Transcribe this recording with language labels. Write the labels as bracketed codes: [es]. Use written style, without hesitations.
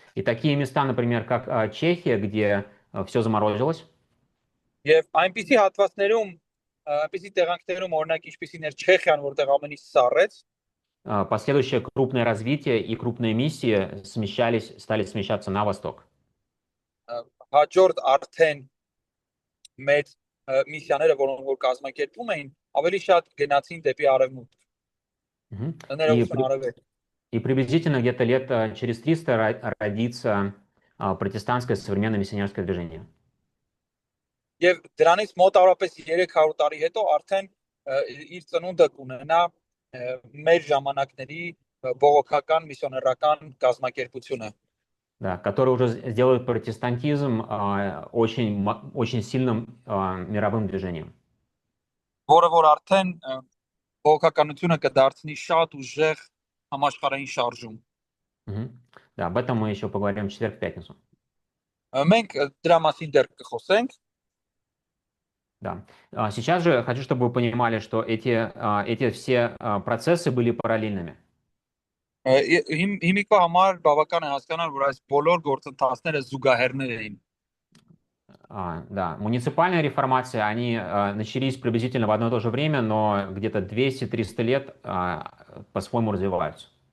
[ru] И такие места, например, как Чехия, где все заморозилось. [hy] Եվ այնպիսի հատվածներում, այնպիսի տեղանքներում, օրինակ ինչպիսին էր Չեխիան, որտեղ ամեն ինչ սառեց, [ru] последующее крупное развитие и крупные миссии стали смещаться на восток. [hy] հաջորդ արդեն մեծ միսիաները, որոնք որ կազմակերպում էին, ավելի շատ գնացին դեպի արևմուտք։ Ներողություն արևելք։ [ru] И приблизительно где-то лет через 300 родится протестантское современное миссионерское движение. [hy] Եվ դրանից մոտավորապես 300 տարի հետո արդեն իր ծնունդը կունենա մեր ժամանակների բողոքական միսիոներական կազմակերպությունը։ [ru] Да, который уже сделает протестантизм очень сильным мировым движением. [hy] Որը որ արդեն բողոքականությունը կդարձնի շատ ուժեղ համաշխարհային շարժում։ [ru] Да, об этом мы еще поговорим в четверг, в пятницу. [hy] Մենք դրա մասին դեռ կխոսենք։ [ru] Да. Сейчас же хочу, чтобы вы понимали, что эти все процессы были параллельными. [hy] Հիմիկվա համար բավական է հասկանալ, որ այս բոլոր գործընթացները զուգահեռներ էին։ [ru] Да, муниципальная реформация, они начались приблизительно в одно и то же время, но где-то 200-300 лет по-своему развиваются.